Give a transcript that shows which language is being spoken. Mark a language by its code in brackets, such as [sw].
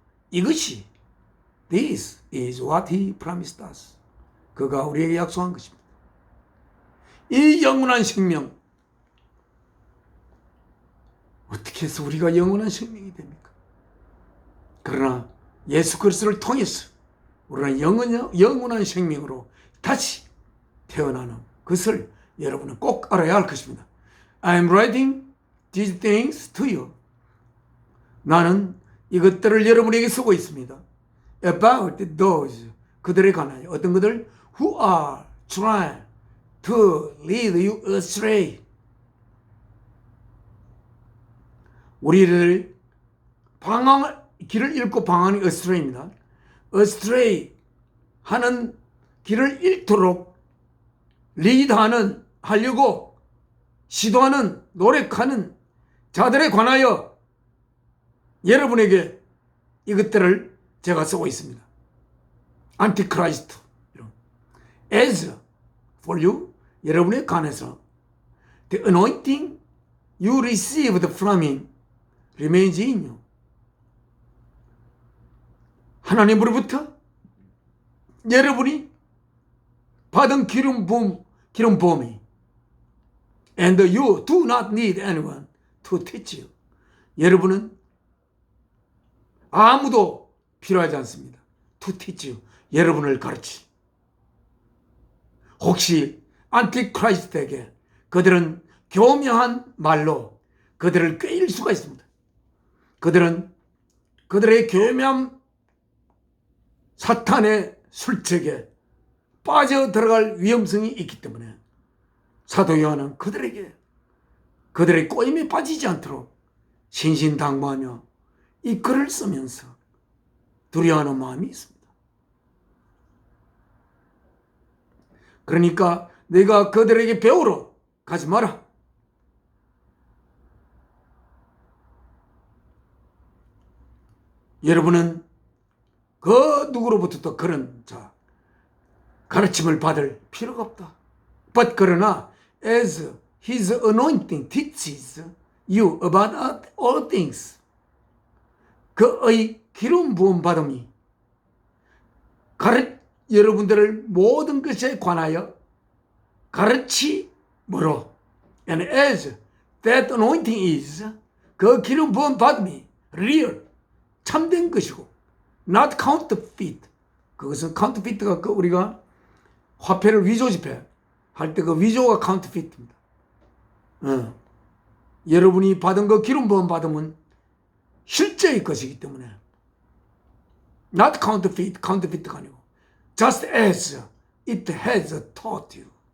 [ko] 이것이 [en] this is what he promised us. [ko] 그가 우리에게 약속한 것입니다. 이 영원한 생명, 어떻게 해서 우리가 영원한 생명이 됩니까? 그러나 예수 그리스도를 통해서 우리는 영원한 생명으로 다시 태어나는 것을 여러분은 꼭 알아야 할 것입니다. [en] I am writing these things to you. [ko] 나는 이것들을 여러분에게 쓰고 있습니다. [en] About those, [ko] 그들에 관하여. 어떤 그들? [en] Who are trying to lead you astray. [ko] 우리를 길을 잃고 방황하는 astray입니다. astray 하는 길을 잃도록 리드하는, 하려고 시도하는, 노력하는 자들에 관하여 여러분에게 이것들을 제가 쓰고 있습니다. 안티크라이스트. [en] As for you, [ko] 여러분에 관해서 [en] the anointing you received from him remains in you. [ko] 하나님으로부터 여러분이 받은 기름 부음이 [en] and you do not need anyone to teach you. [ko] 여러분은 아무도 필요하지 않습니다. [en] to teach you. [ko] 여러분을 가르치. 혹시 안티크라이스트에게 그들은 교묘한 말로 그들을 꿰일 수가 있습니다. 그들은 그들의 교묘한 사탄의 술책에 빠져 들어갈 위험성이 있기 때문에 사도 요한은 그들에게 그들의 꼬임에 빠지지 않도록 신신당부하며 이 글을 쓰면서 두려워하는 마음이 있습니다. 그러니까 내가 그들에게 배우러 가지 마라. 여러분은 그 누구로부터도 그런 가르침을 받을 필요가 없다. [en] But [ko] 그러나 [en] as his anointing teaches you about all things, [ko] 그의 기름 부음 받음이 여러분들을 모든 것에 관하여 가르치므로, [en] and as that anointing is, [ko] 그 기름 부음 받음이 [en] real, [ko] 참된 것이고 [en] not counterfeit. [ko] 그것은 counterfeit가 우리가 화폐를 위조 지폐 할 때 그 위조가 counterfeit입니다. 여러분이 받은 그 기름 부음 받으면 실제의 것이기 때문에 [en] not counterfeit [ko] 가 아니고 [en] just as it has taught you.